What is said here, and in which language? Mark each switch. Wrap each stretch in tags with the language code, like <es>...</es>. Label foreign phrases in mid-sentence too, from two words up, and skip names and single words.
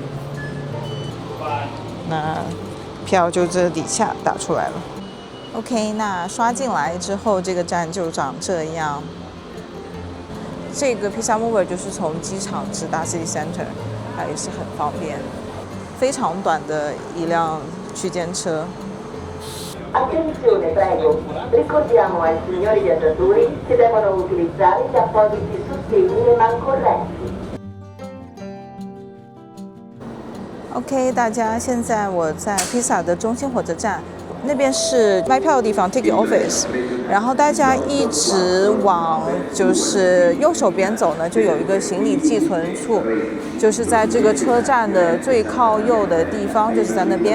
<zh>那票就这底下打出来了。OK， 那刷进来之后，这个站就长这样。这个披萨 Mover 就是从机场直达</zh> <en>City Center，</en> <zh>它也是很方便，非常短的一辆区间车。</zh> <it>Attenzione prego, ricordiamo ai signori viaggiatori che devono utilizzare gli appositi sostegni e mancorrenti.</it> <zh>OK， 大家，现在我在披萨的中心火车站。那边是卖票的地方 ，</zh> <en>Ticket Office。</en> <zh>然后大家一直往就是右手边走呢，就有一个行李寄存处，就是在这个车站的最靠右的地方，就是在那边。</zh>